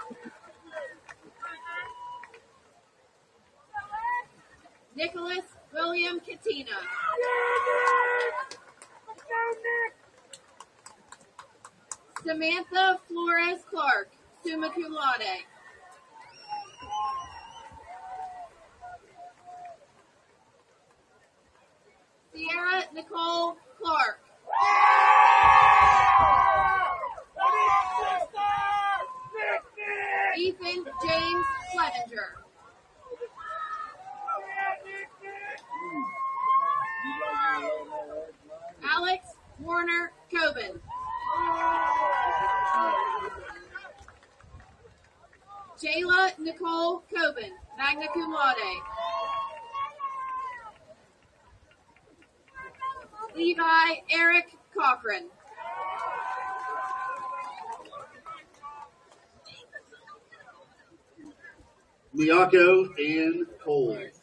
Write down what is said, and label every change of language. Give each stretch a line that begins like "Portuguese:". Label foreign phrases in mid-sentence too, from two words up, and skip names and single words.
English: Nicholas William Katina. Samantha Flores Clark,
Latin: summa cum laude.
English: Sierra Nicole Clark. Ethan James Clevenger. Alex Warner Coben. Jayla Nicole Coben,
Latin: magna cum laude.
English: Levi Eric Cochran. Miyako Ann Cole.